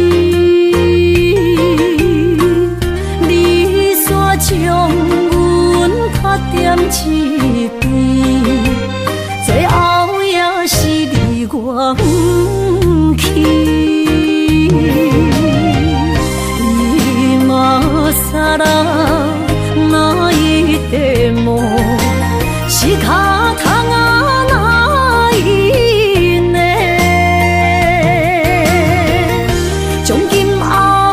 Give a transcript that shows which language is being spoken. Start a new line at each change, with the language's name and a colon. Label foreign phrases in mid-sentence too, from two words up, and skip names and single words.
Min Nan Chinese: 你煞将阮卡点一边，最后也是你我不去。
Japanese: 今さら泣いても仕方がないね。
Min Nan Chinese: 从今后